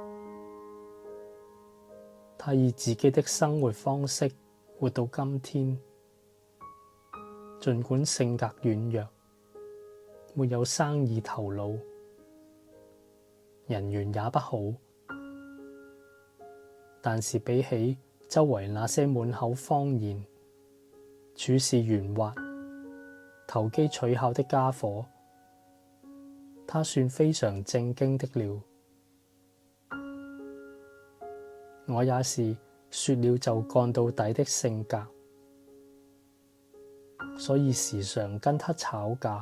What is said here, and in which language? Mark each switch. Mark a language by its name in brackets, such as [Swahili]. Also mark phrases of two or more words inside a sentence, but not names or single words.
[Chinese] 他以自己的生活方式活到今天，儘管性格軟弱，沒有生意頭腦，人緣也不好，但是比起周圍那些滿口謊言、處事圓滑、投機取巧的家伙，他算非常正經的了。我也是說了就幹到底的性格，所以時常跟他吵架。